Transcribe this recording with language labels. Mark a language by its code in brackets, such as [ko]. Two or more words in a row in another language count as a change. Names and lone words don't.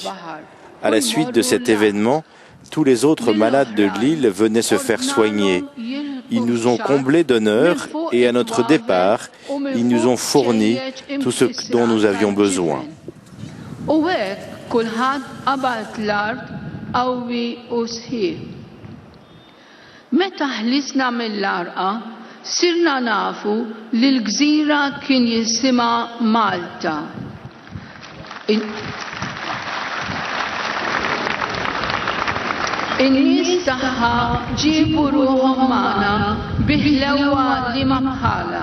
[fr] À la suite de cet événement, tous les autres malades de l'île venaient se faire soigner. Ils nous ont comblés d'honneur et à notre départ, ils nous ont fourni tout ce dont nous avions besoin. [mt] متى ħlisna mill-arqa sirna nafu li l-gżira kien jisimha Malta. In-nies tagħha ġiebu ruħhom magħna biħlewwa li ma bħalha.